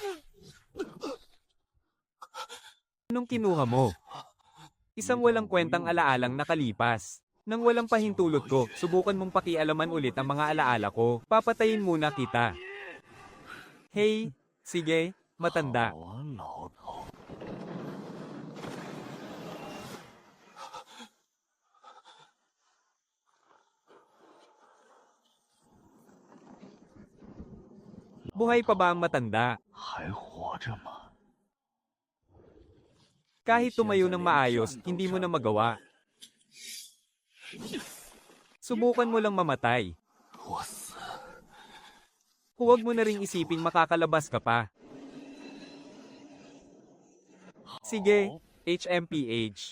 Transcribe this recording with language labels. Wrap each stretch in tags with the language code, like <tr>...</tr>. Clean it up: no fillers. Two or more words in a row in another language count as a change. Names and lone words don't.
<tl>Anong kinuha mo? Isang walang kwentang alaalang nakalipas. Nang walang pahintulot ko, subukan mong pakialaman ulit ang mga alaala ko. Papatayin muna kita. Hey, sige, matanda.</tl> <zh>好啊，老头。</zh> <tl>Buhay pa ba ang matanda?</tl> <zh>还活着吗？</zh> <tl>Kahit tumayo ng maayos, hindi mo na magawa. Subukan mo lang mamatay.</tl> <zh>我死，</zh> <tl>Huwag mo na ring isiping makakalabas ka pa. Sige, HMPH.</tl>